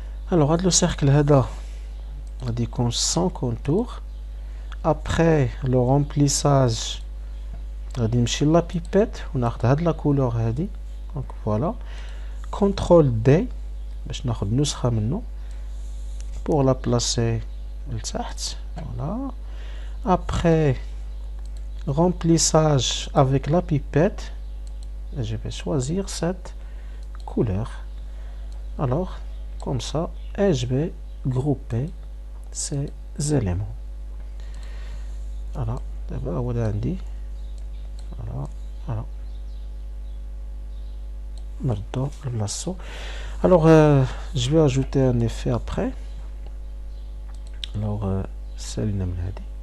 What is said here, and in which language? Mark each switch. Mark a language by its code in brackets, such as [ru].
[ar] Alors هاد لو سيركل هذا غادي يكون [fr] sans contour. Après le remplissage [ar] غادي نمشي لا بيبيت وناخد هاد لا كولور هادي. دونك فوالا، كونترول دي باش ناخد نسخة منه [fr] pour la placer [ar] لتحت. [fr] Voilà. Après remplissage avec la pipette, je vais choisir cette couleur. Alors comme ça, et je vais grouper ces éléments. Voilà, d'abord [ar] هو ده عندي. [fr] Voilà. [ar] نردو لبلاصتو. [fr] Alors je vais ajouter un effet après. [ar] Alors سالينا من هادي.